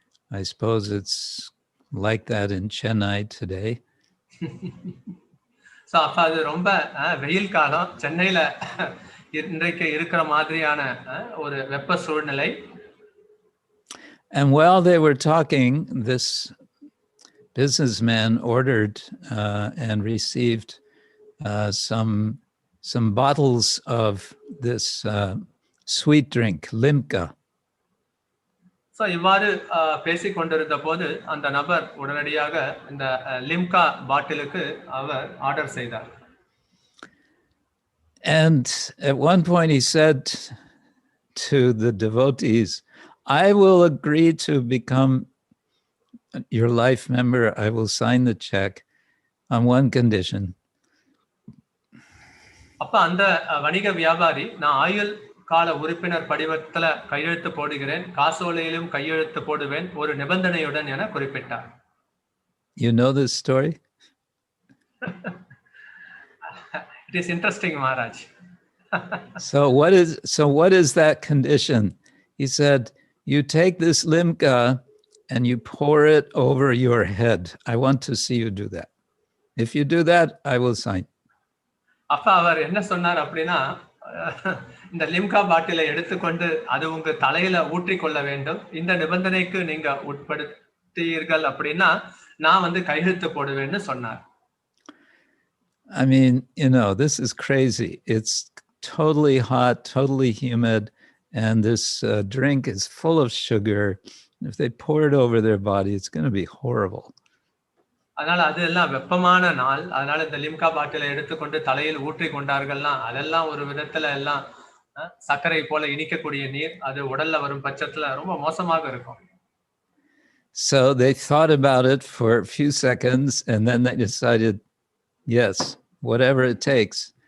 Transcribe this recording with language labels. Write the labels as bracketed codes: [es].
[en] I suppose it's like that in Chennai today. [ta] So அப்ப அது ரொம்ப வெயில் காலம், சென்னையில இன்றைக்கு இருக்கிற மாதிரியான ஒரு வெப்ப சூழ்நிலை. [en] And while they were talking, this businessman ordered and received some bottles of this sweet drink, limca. [ta] So இவ்வாறு பேசிக் கொண்டிருந்த போது அந்த நபர் உடனடியாக இந்த லிம்கா பாட்டிலுக்கு அவர் ஆர்டர் செய்தார். [en] And at one point he said to the devotees, I will agree to become your life member. I will sign the check on one condition. [ta] அப்ப அந்த வணிக வியாபாரி, நான் ஆயுள் கால உறுப்பினர் படிவத்துல கையெழுத்து போடுகிறேன், காசோலையிலும் கையெழுத்து போடுவேன், ஒரு நிபந்தனையுடன் என குறிப்பிட்டார். [en] You know this story? It is interesting, Maharaj. So what is that condition? He said, you take this limca and you pour it over your head. I want to see you do that. If you do that, I will sign. [ta] அப்ப அவர் என்ன சொன்னார் அப்படின்னா, இந்த லிம்கா பாட்டிலை எடுத்துக்கொண்டு அது உங்க தலையில ஊற்றிக்கொள்ள வேண்டும், இந்த நிபந்தனைக்கு நீங்க உட்படுத்தீர்கள் அப்படின்னா நான் கையெழுத்து போடுவேன்னு சொன்னார். [en] I mean, this is crazy. It's totally hot, totally humid, and this drink is full of sugar. If they pour it over their body, it's going to be horrible. [ta] அதனால அதெல்லாம் வெப்பமான நாள், அதனால இந்த லிம்கா பாட்டிலை எடுத்துக்கொண்டு தலையில் ஊற்றி கொண்டார்கள்னா அதெல்லாம் ஒரு விதத்துல எல்லாம் சர்க்கரை போல இனிக்கக்கூடிய நீர், அது உடல்ல வரும் பட்சத்துல ரொம்ப மோசமாக இருக்கும். [en] So they thought about it for a few seconds and then they decided, yes, whatever it takes.